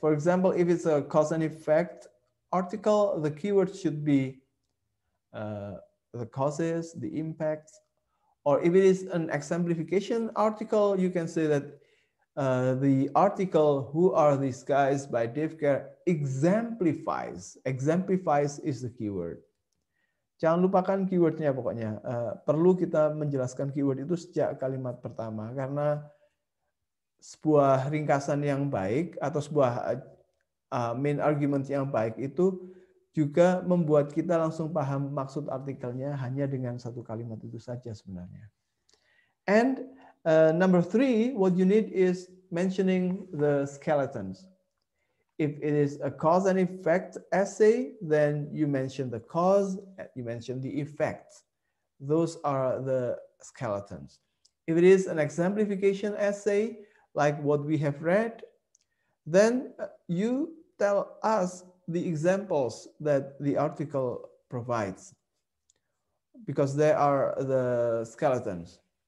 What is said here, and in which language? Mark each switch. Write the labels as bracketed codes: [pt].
[en] For example, if it's a cause and effect article, the keywords should be the causes, the impacts, or if it is an exemplification article, you can say that the article "Who Are These Guys" by Dave Kerr exemplifies. Exemplifies is the keyword. [id] Jangan lupakan keywordnya pokoknya. Perlu kita menjelaskan keyword itu sejak kalimat pertama karena sebuah ringkasan yang baik atau sebuah main argument yang baik itu juga membuat kita langsung paham maksud artikelnya hanya dengan satu kalimat itu saja sebenarnya. [en] And number 3, what you need is mentioning the skeletons. If it is a cause and effect essay, then you mention the cause, you mention the effects. Those are the skeletons. If it is an exemplification essay, like what we have read, then you tell us the examples that the article provides, because they are the skeletons.